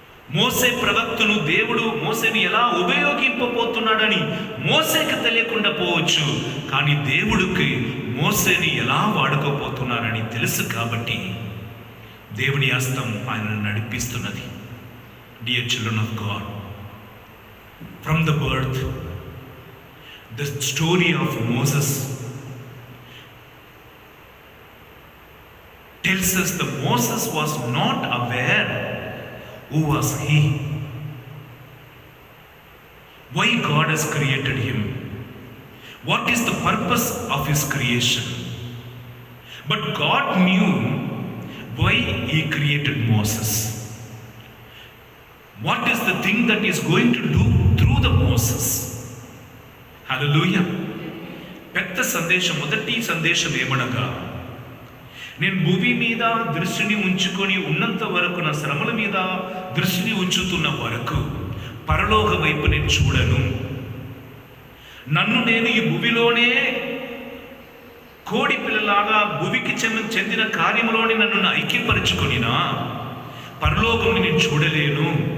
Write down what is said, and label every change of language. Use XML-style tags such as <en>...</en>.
<te>మోసే ప్రవక్తను దేవుడు మోసేని ఎలా ఉపయోగింపబోతున్నాడని మోసేకి తెలియకుండా పోవచ్చు. కానీ దేవుడికి మోసేని ఎలా వాడుకోపోతున్నారని తెలుసు. కాబట్టి దేవుని హస్తం ఆయనను నడిపిస్తున్నది.</te> <en>Dear children of God, from the birth, the story of Moses tells us that Moses was not aware who was he, why God has created him, what is the purpose of his creation. But God knew why he created Moses. What is the thing that he is going to do through the Moses? Hallelujah.</en> <te>పెద్ద సందేశం, మొదటి సందేశం ఏమనగా, నేను భూమి మీద దృష్టిని ఉంచుకొని ఉన్నంత వరకు, నా శ్రమల మీద దృష్టిని ఉంచుతున్న వరకు పరలోక వైపు నేను చూడను. నన్ను నేను ఈ భూమిలోనే కోడి పిల్లలాగా భూమికి చెందిన కార్యములోని నన్ను ఐక్యపరుచుకొనినా పరలోకం నేను చూడలేను.</te>